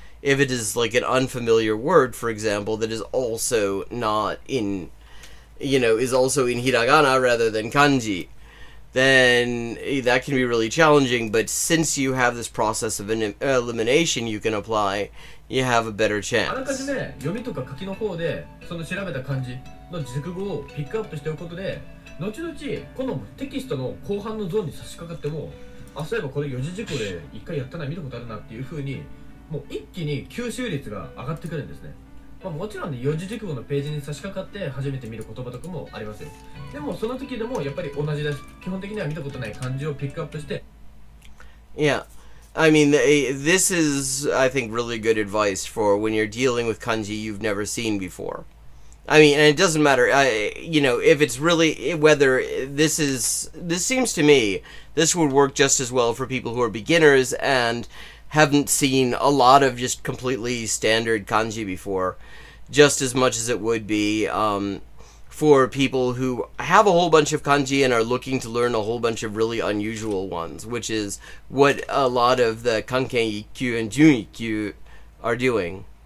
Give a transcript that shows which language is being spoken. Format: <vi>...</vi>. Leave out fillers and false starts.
<en>If it is like an unfamiliar word, for example, that is also not in is also in hiragana rather than kanji, then that can be really challenging. But since you have this process of elimination you can apply, you have a better</en> <ja>あらかじ</ja> <en>chance.</en> <ja>め読みとか書きの方でその調べた漢字の熟語をピックアップしておくことで、後々このテキストの後半のゾーンに差し掛かっても、あ、そういえばこれ四字熟語で一回やったな、見たことあるなっていう風に、もう一気に吸収率が上がってくるんですね。まあ、もちろんね、四字熟語のページに差し掛かって初めて見る言葉とかもありますよ。でもその時でもやっぱり同じです。基本的には見たことない漢字をピックアップして。</ja> <en>Yeah. I mean, this is, I think, really good advice for when you're dealing with kanji you've never seen before. I mean, and it doesn't matter, if it's really, whether this seems to me, this would work just as well for people who are beginners and haven't seen a lot of just completely standard kanji before, just as much as it would be for people who have a whole bunch of kanji and are looking to learn a whole bunch of really unusual ones, which is what a lot of the Kanken 1級 and Jun 1級 are doing.</en>